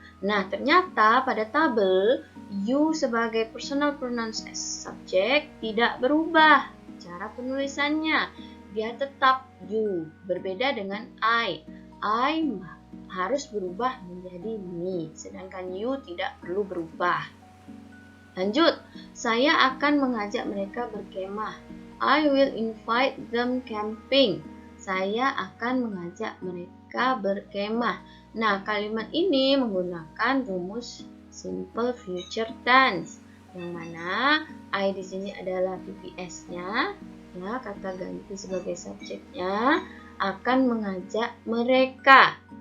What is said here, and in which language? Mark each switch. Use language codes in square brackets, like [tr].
[id] Nah, ternyata pada tabel you sebagai [en] personal pronouns as subject [id] tidak berubah cara penulisannya. Dia tetap you, berbeda dengan I. I harus berubah menjadi me, sedangkan you tidak perlu berubah. Lanjut, saya akan mengajak mereka berkemah. [en] I will invite them camping. [id] Saya akan mengajak mereka berkemah. Nah, kalimat ini menggunakan rumus simple future tense, yang mana I di sini adalah PPS-nya, ya, kata ganti sebagai subjeknya, akan mengajak mereka.